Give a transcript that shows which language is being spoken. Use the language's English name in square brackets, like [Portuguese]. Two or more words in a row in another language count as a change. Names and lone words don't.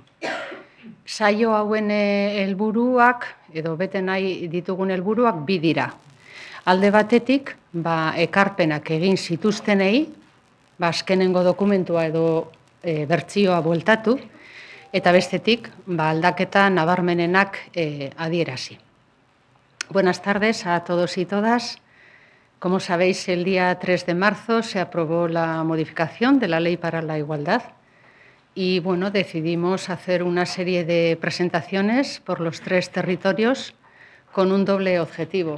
[Basque] Saio hauen helburuak edo bete nahi ditugun helburuak bi dira. Alde batetik, ekarpenak egin zituztenei, azkenengo dokumentua edo bertsioa bueltatu, eta bestetik, aldaketa nabarmenenak adierazi. [Spanish] Buenas tardes a todos y todas. Como sabéis, el día 3 de marzo se aprobó la modificación de la Ley para la Igualdad y decidimos hacer una serie de presentaciones por los 3 territorios con un doble objetivo.